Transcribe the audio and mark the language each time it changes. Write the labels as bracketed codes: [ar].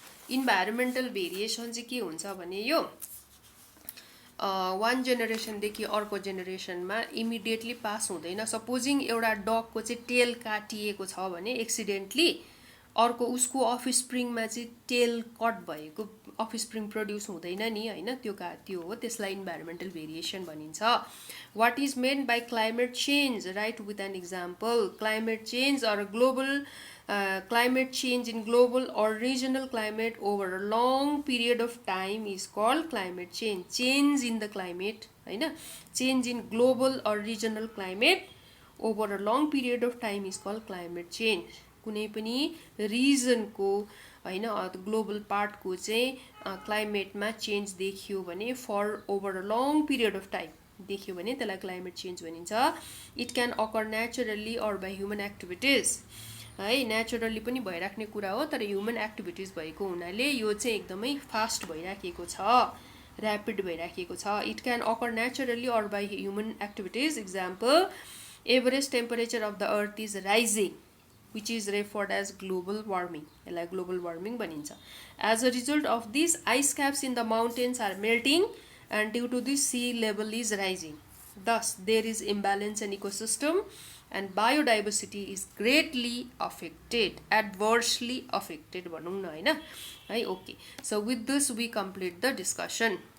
[ne] Environmental variation चाहिँ के हुन्छ भने यो वान जेनेरेसनदेखि अर्को जेनेरेसनमा इमिडिएटली पास हुँदैन। सपोजिङ एउटा डगको चाहिँ टेल काटिएको छ भने एक्सिडेन्टली अर्को उसको अफस्प्रिङमा चाहिँ टेल कट भएको अफस्प्रिङ प्रड्युस हुँदैन नि हैन, त्यो हो, त्यसलाई इन्भाइरोमेन्टल भेरिएसन भनिन्छ। [en] What is mean by climate change, right with an example. Climate change or global climate change in global or regional climate over a long period of time is called climate change. Change in the climate, हैन, change in global or regional climate over a long period of time is called climate change. [ne] कुनै पनि रिजनको हैन global पार्टको चाहिँ क्लाइमेटमा change देखियो भने [en] for over a long period of time [ne] देखियो भने त्यसलाई क्लाइमेट चेन्ज भनिन्छ। [en] it can occur naturally or by human activities [ne] है, नेचुरली पनि भइराख्ने कुरा हो, तर ह्युमन एक्टिभिटिज भएको हुनाले यो चाहिँ एकदमै फास्ट भइराखेको छ, ऱ्यापिड भइराखेको छ। [en] It can occur naturally or by human activities. Example, average temperature of the earth is rising which is referred as global warming, [ne] यसलाई global warming भनिन्छ। [en] As a result of this, ice caps in the mountains are melting and due to this sea level is rising. Thus, there is imbalance in ecosystem and biodiversity is greatly affected, adversely affected [ne] भनौँ न हैन है। [en] Okay, so with this we complete the discussion.